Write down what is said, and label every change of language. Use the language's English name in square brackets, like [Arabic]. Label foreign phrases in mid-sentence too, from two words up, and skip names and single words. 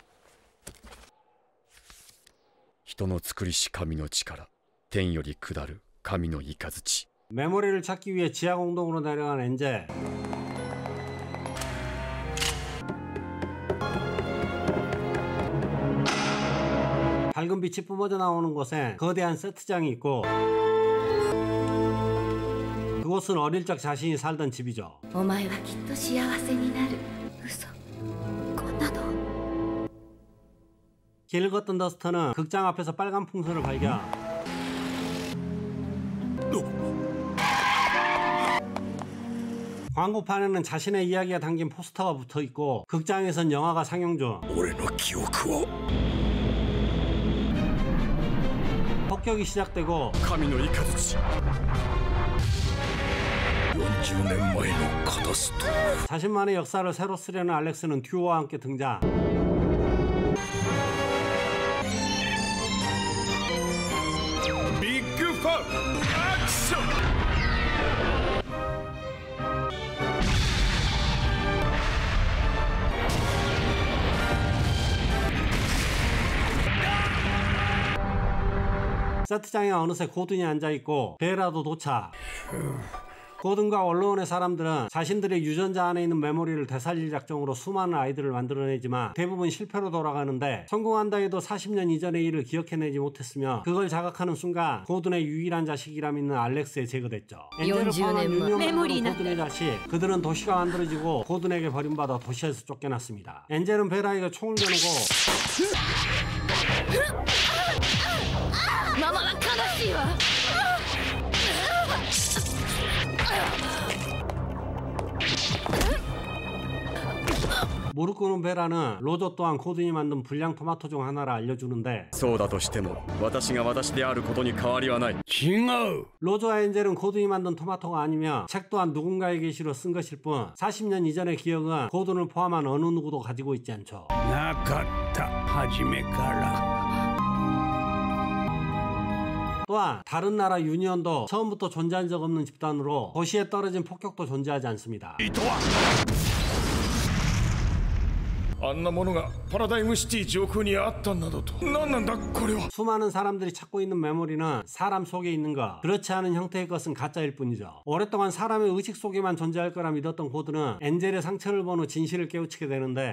[Japanese] 人の作りし神の力、天より下る神の雷。 [Korean] 메모리를 찾기 위해 지하 공동으로 내려간 엔젤. 밝은 빛이 뿜어져 나오는 곳에 거대한 세트장이 있고 그곳은 어릴 적 자신이 살던 집이죠. [Japanese] お前はきっと幸せになる。嘘。こんなの。 [Korean] 길을 걷던 더스터는 극장 앞에서 빨간 풍선을 발견. 광고판에는 자신의 이야기가 담긴 포스터가 붙어있고 극장에선 영화가 상영 중. 폭격이 시작되고 [Japanese] 神の雷。 40年前のカタスト。 [Korean] 자신만의 역사를 새로 쓰려는 알렉스는 듀오와 함께 등장. [Japanese] 빅 ファンアクション。 [Korean] 세트장에 어느새 고든이 앉아있고 베라도 도착. 고든과 원로원의 사람들은 자신들의 유전자 안에 있는 메모리를 되살릴 작정으로 수많은 아이들을 만들어내지만 대부분 실패로 돌아가는데 성공한다 해도 40년 이전의 일을 기억해내지 못했으며 그걸 자각하는 순간 고든의 유일한 자식이라 믿는 알렉스에 제거됐죠. 엔젤을 포함한 유니온의 고든의 자식, 그들은 도시가 만들어지고 고든에게 버림받아 도시에서 쫓겨났습니다. 엔젤은 베라에게 총을 겨누고 [Japanese] ママは悲しいわ。 [Korean] 무릎 꿇은 베라는 로저 또한 고든이 만든 불량 토마토 중 하나를 알려주는데 [Japanese] そうだとしても私が私であることに変わりはない。 [Korean] 로저와 엔젤은 고든이 만든 토마토가 아니며 책 또한 누군가의 계시로 쓴 것일 뿐 40년 이전의 기억은 고든을 포함한 어느 누구도 가지고 있지 않죠. [Japanese] なかった初めから。 [Korean] 또한 다른 나라 유니온도 처음부터 존재한 적 없는 집단으로 도시에 떨어진 폭격도 존재하지 않습니다. [Japanese] あんなものがパラダイムシティ上空にあったなどと。何なんだこれは。 [Korean] 수많은 사람들이 찾고 있는 메모리는 사람 속에 있는 것, 그렇지 않은 형태의 것은 가짜일 뿐이죠. 오랫동안 사람의 의식 속에만 존재할 거라 믿었던 고든은 엔젤의 상처를 본 후 진실을 깨우치게 되는데